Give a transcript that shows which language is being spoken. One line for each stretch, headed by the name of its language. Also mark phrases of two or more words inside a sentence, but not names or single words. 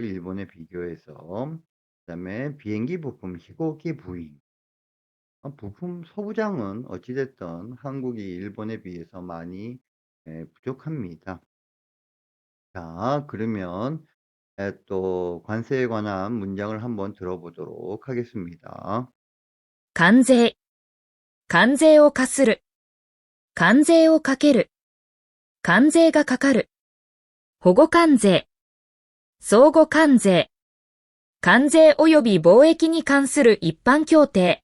Korean: 일본에 비교해서. 그다음에 비행기 부품, 飛行機 부위. 부품 소부장은 어찌됐든 한국이 일본에 비해서 많이 부족합니다. 자, 그러면 또 관세에 관한 문장을 한번 들어보도록 하겠습니다.
Japanese: 関税。関税を課する。関税をかける。関税がかかる。保護関税。相互関税。関税及び貿易に関する一般協定。